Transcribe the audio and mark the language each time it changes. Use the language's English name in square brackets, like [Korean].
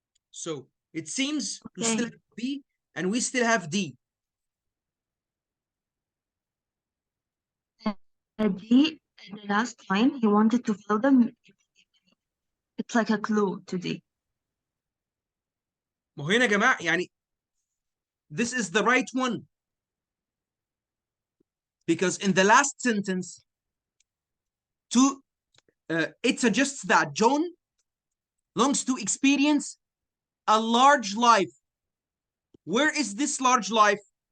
[English] So it seems we still have B and we still have D. D, the last line, he wanted to fill them. It's like a clue to D. [Arabic] ما هو هنا يا جماعة يعني [English] this is the right one. Because in the last sentence, it suggests that John longs to experience a large life. Where is this large life?